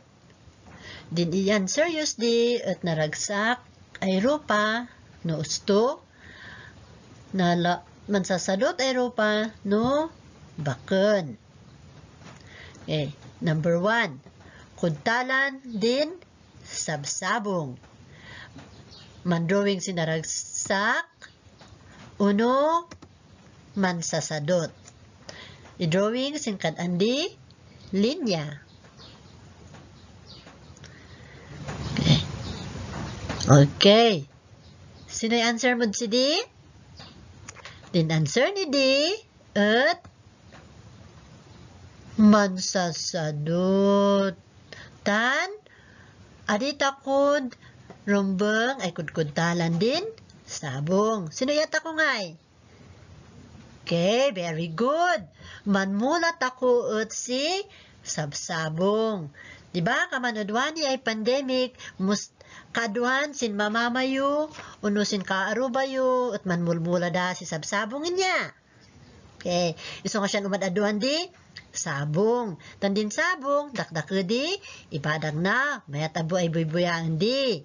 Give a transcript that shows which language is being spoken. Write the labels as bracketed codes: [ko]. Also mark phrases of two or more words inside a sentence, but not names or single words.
[kne] Din iyan serious di at naragsak ay rupa no usto na mansasadot ay rupa no bakun. [en] Okay. Number 1. [kne] Kudtalan din sabsabong. Mandrawing sinaragsak uno mansasadot. I-drawing sin kadandi linya. Okay. [tl] Sino yung answer mo si D? [kne] Din answer ni D at mansasadot. Tan, aditakod, rumbeng, ay kudkudtalan din, sabong. Sino yata ko ngay? [en] Okay, very good. [kne] Manmulat ako at si sabsabong. Diba, kamanudwani ay pandemic, kaduhan sin mamamayo, uno sin kaarubayo, at manmulmula da si sabsabong niya. Okay, iso nga siya umadaduhan di, sabong. Tandin sabong, dakdako di, ibadag na, mayatabo ay buybuyaan di.